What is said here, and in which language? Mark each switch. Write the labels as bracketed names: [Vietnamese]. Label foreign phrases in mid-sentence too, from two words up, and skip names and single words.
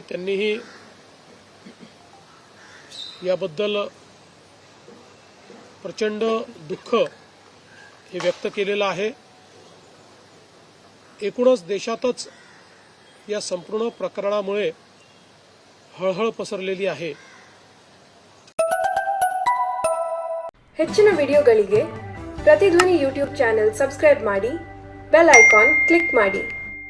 [Marathi] त्यांनीही याबद्दल प्रचंड दुःख हे व्यक्त केलेलं आहे। एकूणच देशातच या संपूर्ण प्रकरणामुळे हळहळ पसरलेली आहे। [Kannada] ಹೆಚ್ಚಿನ ವಿಡಿಯೋಗಳಿಗೆ ಪ್ರತಿಧ್ವನಿ [English] YouTube channel subscribe [Kannada] ಮಾಡಿ, [English] bell icon click [Kannada] ಮಾಡಿ.